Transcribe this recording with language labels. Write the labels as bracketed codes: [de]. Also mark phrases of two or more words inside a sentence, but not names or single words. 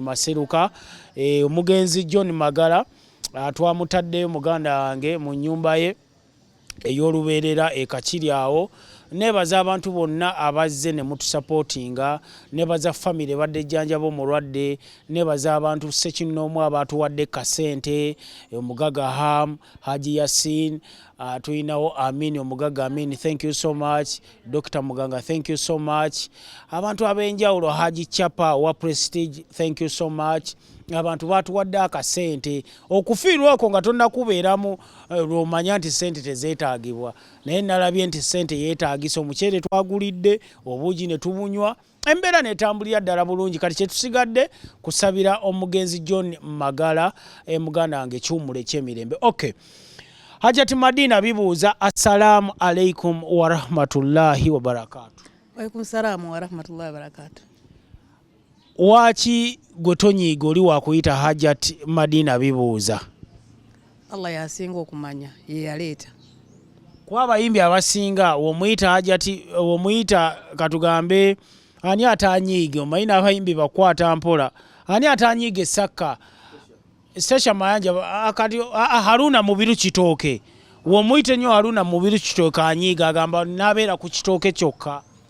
[lg] Maseruka omugenzi John Magala twamutaddeyo muganda wange mu nnyumba ye ey'olubeerera ekakiri awo nebaza abantu bonna abazze ne mutusupportinga nebaza family badde jjanja bo mulwadde nebaza abantu sekinoomu abatuwadde kasente omugaga Ham Haji Yasin tuyinawo Amin omugaga Amin [en] thank you so much [lg] Dr. Muganga [en] thank you so much [lg] abantu abenjawulo Haji Chapa wa Prestige [en] thank you so much [lg] abantu batuwadde akasente okufiirwa okwo nga tonnakubeeramu lw'omanya nti sente tezeetaagibwa naye nalabye nti sente yeetaagisa omuceere twagulidde obuugi ne tubunywa embeera netambulira ddala bulungi kati kyetusigadde kusabira omugenzi John Magala muganda wange ekiwummula ekyemirembe okay Hajjati Madina bibuuza [ar] السلام عليكم ورحمة الله وبركاته. وعليكم السلام ورحمة الله وبركاته. [lg] Waki gotonyiga oli wakuyita Hajjati Madina bibuuza? Allah yasinga okumanya ye yaleeta. Kwa abayimbi abasinga womuyita Hajjati womuyita katugambe ani atanyiige omayina abayimbi bakwata mpola ani atanyiige Sakka Sesha Mayanja akati Haruna mubiru kitooke womuyite nnyo Haruna mubiru kitooke anyiiga agamba nabeera ku kitooke kyokka